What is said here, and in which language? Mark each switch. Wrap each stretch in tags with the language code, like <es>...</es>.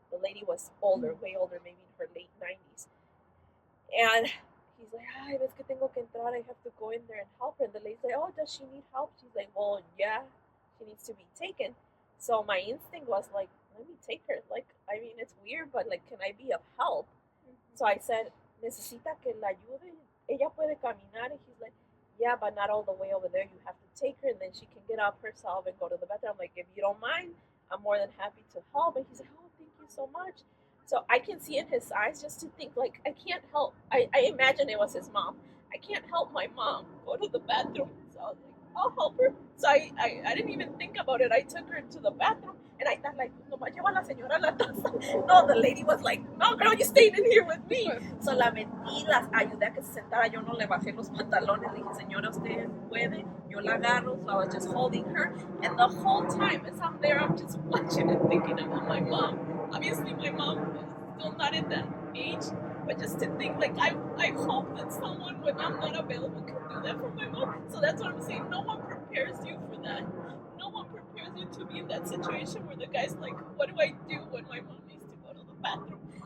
<en>The lady was older, way older, maybe in her late 90s. And he's like,</en> <es>ay, ves que tengo que entrar.</es> <en>I have to go in there and help her. And the lady's like, oh, does she need help? She's like, well, yeah, she needs to be taken. So my instinct was like, let me take her. Like, I mean, it's weird, but like, can I be of help? So I said,</en> <es>necesita que la ayude. Ella puede caminar.</es> <en>And he's like, yeah, but not all the way over there. You have to take her, and then she can get up herself and go to the bathroom. I'm like, if you don't mind, I'm more than happy to help. And he's like, oh, thank you so much. So I can see in his eyes just to think like I can't help. I imagine it was his mom. I can't help my mom go to the bathroom. So I was like, I'll help her. So I didn't even think about it. I took her to the bathroom and I thought like,</en> <es>nomás lleva la señora a la taza.</es> <en>No, the lady was like, no girl, you stayed in here with me.</en> <es>So la metí, las ayudé a que se sentara. Yo no le bajé los pantalones. Le dije, señora, usted puede. Yo la agarro.</es> <en>So I was just holding her. And the whole time as I'm there, I'm just watching and thinking about my mom. Obviously my mom is still not in that age, but just to think like I hope that someone when I'm not available can do that for my mom. So that's what I'm saying. No one prepares you for that. No one prepares you to be in that situation where the guy's like, what do I do when my mom needs to go to the bathroom?</en>